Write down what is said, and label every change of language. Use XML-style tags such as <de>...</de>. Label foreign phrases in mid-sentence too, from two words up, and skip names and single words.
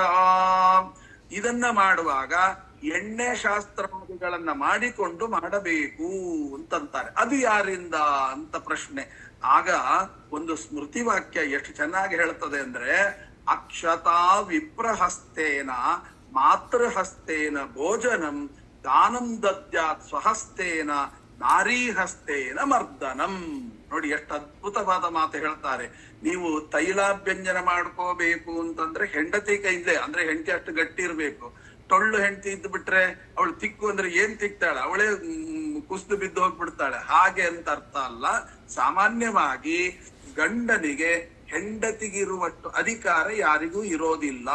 <kn>ಇದನ್ನ ಮಾಡುವಾಗ ಎಣ್ಣೆ ಶಾಸ್ತ್ರಾದಿಗಳನ್ನ ಮಾಡಿಕೊಂಡು ಮಾಡಬೇಕು ಅಂತಂತಾರೆ. ಅದು ಯಾರಿಂದ ಅಂತ ಪ್ರಶ್ನೆ. ಆಗ ಒಂದು ಸ್ಮೃತಿ ವಾಕ್ಯ ಎಷ್ಟು ಚೆನ್ನಾಗಿ ಹೇಳ್ತದೆ ಅಂದ್ರೆ,</kn> <sa>ಅಕ್ಷತಾ ವಿಪ್ರಹಸ್ತೇನ ಮಾತೃಹಸ್ತೇನ ಭೋಜನಂ ದಾನಂ ದದ್ಯಾತ್ ಸ್ವಹಸ್ತೇನ ನಾರೀಹಸ್ತೇನ ಮರ್ದನಂ.</sa> <kn>ನೋಡಿ ಎಷ್ಟು ಅದ್ಭುತವಾದ ಮಾತು ಹೇಳ್ತಾರೆ. ನೀವು ತೈಲಾಭ್ಯಂಜನ ಮಾಡ್ಕೋಬೇಕು ಅಂತಂದ್ರೆ ಹೆಂಡತಿ ಕೈಲೇ, ಅಂದ್ರೆ ಹೆಂಡತಿ ಅಷ್ಟು ಗಟ್ಟಿ ಇರ್ಬೇಕು. ಟೊಳ್ಳು ಹೆಂಡತಿ ಇದ್ದು ಬಿಟ್ರೆ ಅವಳು ತಿಕ್ಕು ಅಂದ್ರೆ ಏನ್ ತಿಕ್ತಾಳೆ, ಅವಳೇ ಕುಸ್ದು ಬಿದ್ದು ಹೋಗ್ಬಿಡ್ತಾಳೆ. ಹಾಗೆ ಅಂತ ಅರ್ಥ ಅಲ್ಲ. ಸಾಮಾನ್ಯವಾಗಿ ಗಂಡನಿಗೆ ಹೆಂಡತಿಗಿರುವಷ್ಟು ಅಧಿಕಾರ ಯಾರಿಗೂ ಇರೋದಿಲ್ಲ.</kn>